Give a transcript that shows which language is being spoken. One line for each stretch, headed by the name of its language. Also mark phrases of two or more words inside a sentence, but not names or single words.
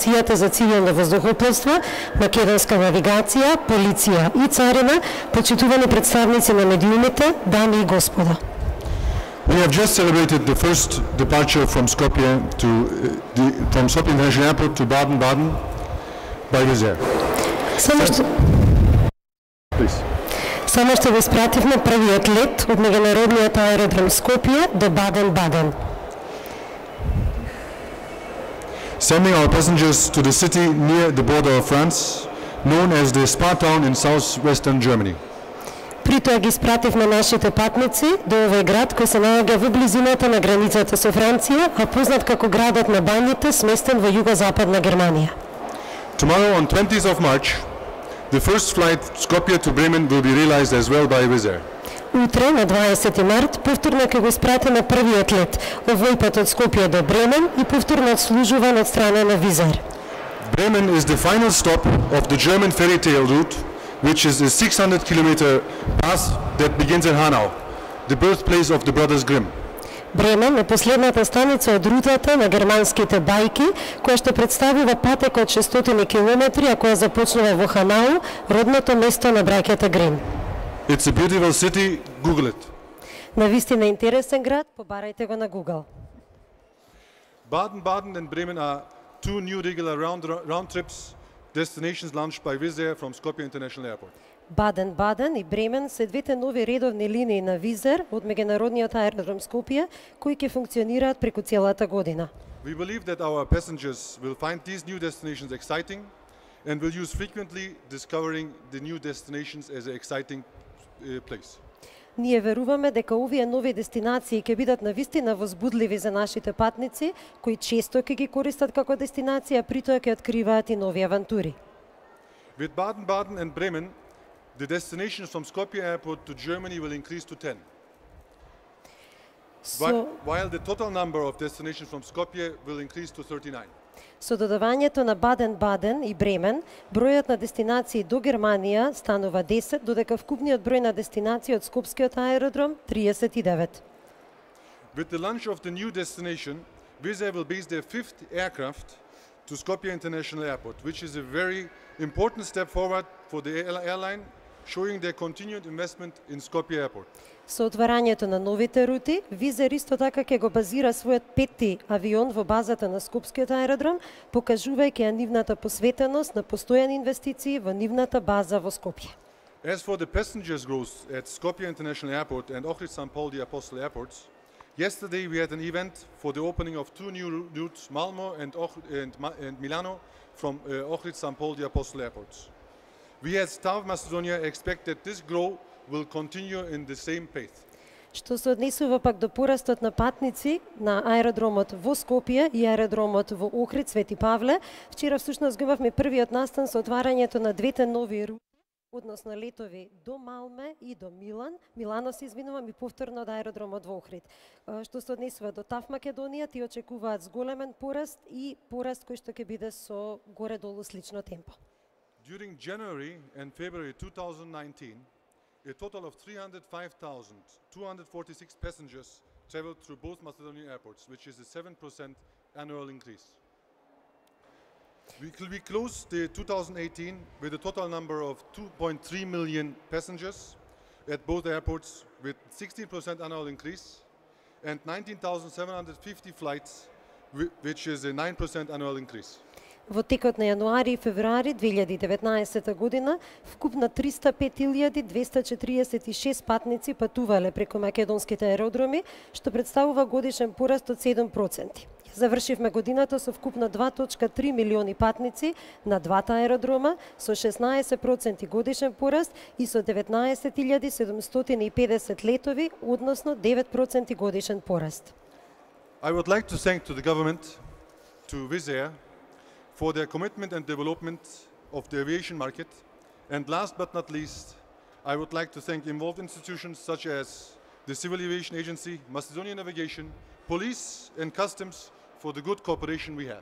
Macedonian: Агенцијата за цивилно воздухопловство, македонска навигација, полиција и царина, почитувани представници на медиумите, дами и господа.
English: We have just celebrated the first departure from Skopje from Skopje International Airport to Baden-Baden by Wizz Air.
Macedonian: Само што го испративме првиот лет од меѓународниот аеродром Скопје до Баден-Баден.
English: Sending our passengers to the city near the border of France, known as the Spa Town in southwestern Germany.
Macedonian: При тоа ги испративме нашите патници до овој град кој се наоѓа во близината на границата со Франција, а познат како градот на бањите, сместен во југозападна Германија.
English: Tomorrow on 20th of March, the first flight Skopje to Bremen will be realized as well by Wizz Air.
Macedonian: Утре на 20 март повторно ќе го испратиме првиот лет, овој пат од Скопје до Бремен и повторно отслужуван од страна на Wizz Air.
English: Bremen is the final stop of the German fairy tale route, which is a 600-kilometer path that begins in Hanau, the birthplace of the brothers Grimm.
Macedonian: Бремен е последната станица од рутата на германските бајки, која што представува патек од 600 километри, а која започнува во Ханау, родното место на браќата Грим.
English: It's a beautiful city, Google it.
Macedonian: Навистина интересен град, побарајте го на Google.
English: Baden-Baden and Bremen are two new regular round trips destinations launched by Wizz Air from Skopje International Airport.
Macedonian: Баден-Баден и Бремен се двете нови редовни линии на Wizz Air од меѓународниот аеродром Скопје, кои ќе функционираат преку целата година.
English: We believe that our passengers will find these new destinations exciting and will use frequently discovering the new destinations as an exciting place.
Macedonian: Ние веруваме дека овие нови дестинации ќе бидат навистина возбудливи за нашите патници, кои често ќе ги користат како дестинација, при тоа ќе откриваат и нови авантури.
English: With Baden-Baden and Bremen, the destinations from Skopje Airport to Germany will increase to 10. While the total number of destinations from Skopje will increase to 39.
Macedonian: Со додавањето на Баден-Баден и Бремен, бројот на дестинации до Германија станува 10, додека вкупниот број на дестинации од Скопскиот аеродром 39.
English: With the launch of the new destination, Wizz Air will base their 5th aircraft to Skopje International Airport, which is a very important step forward for the airline, showing their continued investment in Skopje Airport.
Macedonian: Со отварањето на новите рути, Wizz Air исто така ќе го базира својот 5-ти авион во базата на Скопскиот аеродром, покажувајќи ја нивната посветеност на постојани инвестиции во нивната база во Скопје.
English: As for the passengers growth at Skopje International Airport and Ohrid St. Pauli Apostel Airports, yesterday we had an event for the opening of two new routes, Malmö and Milano, from Ohrid St. Pauli Apostel Airports. We as TAV Macedonia expect that this growth will continue in the same pace.
Macedonian: Што се однесува пак до порастот на патници на аеродромот во Скопје и аеродромот во Охрид Свети Павле, вчера всушност го имавме првиот настан со отварањето на двете нови рути, односно летови до Малме и до Милано се извинувам, и повторно од аеродромот во Охрид. Што се однесува до ТАВ Македонија, ти очекуваат зголемен пораст и пораст кој што ќе биде со горе-долу слично темпо.
English: During January and February 2019, a total of 305,246 passengers traveled through both Macedonian airports, which is a 7% annual increase. We closed the 2018 with a total number of 2.3 million passengers at both airports, with 16% annual increase, and 19,750 flights, which is a 9% annual increase.
Macedonian: Во текот на јануари и февруари 2019 година, вкупно 305.246 патници патувале преку македонските аеродроми, што представува годишен пораст од 7%. Завршивме годината со вкупно 2.3 милиони патници на двата аеродрома, со 16% годишен пораст и со 19.750 летови, односно 9% годишен пораст.
English: I would like to thank to the government, to Wizz Air, for their commitment and development of the aviation market. And last but not least, I would like to thank involved institutions such as the Civil Aviation Agency, Macedonian Navigation, Police and Customs for the good cooperation we have.